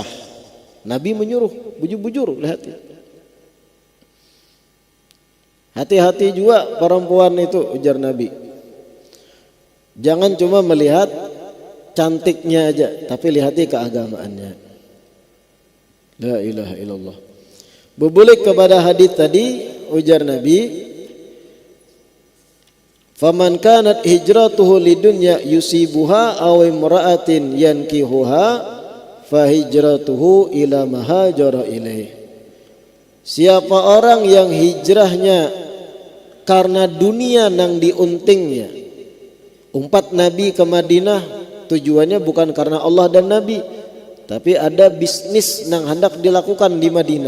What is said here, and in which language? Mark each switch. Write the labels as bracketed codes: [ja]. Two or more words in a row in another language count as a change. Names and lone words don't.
[bjn] Nabi menyuruh bujur-bujur lihat. Hati-hati juga perempuan itu, ujar Nabi. Jangan cuma melihat cantiknya aja, tapi lihati keagamaannya. [ar] لا إله إلا الله. [bjn] Berbulik kepada hadis tadi, ujar Nabi, [ar] فمن كانت هجرته لدنيا يصيبها أو امرأة ينكحها فهجرته إلى ما هاجر إليه. [bjn] Siapa orang yang hijrahnya karena dunia nang diuntingnya. Umpat Nabi ke Madinah tujuannya bukan karena Allah dan Nabi, tapi ada bisnis nang hendak dilakukan di Madinah.